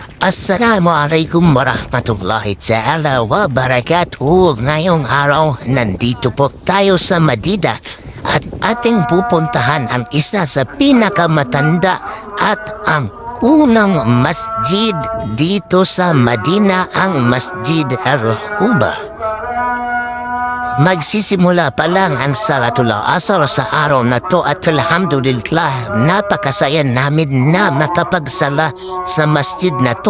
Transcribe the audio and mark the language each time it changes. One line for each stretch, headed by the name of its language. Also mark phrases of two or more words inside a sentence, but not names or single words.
Arabic: السلام عليكم ورحمة الله تعالى وبركاته.
Filipino: Ngayong araw, nandito po tayo sa Madina at ating pupuntahan ang isa sa pinakamatanda at ang unang masjid dito sa Madina, ang Masjid Al-Quba. Magsisimula pa lang ang
Arabic: صلاة العصر
Filipino: sa araw na to at alhamdulillah, napakasaya namin na makapagsala sa masjid na to.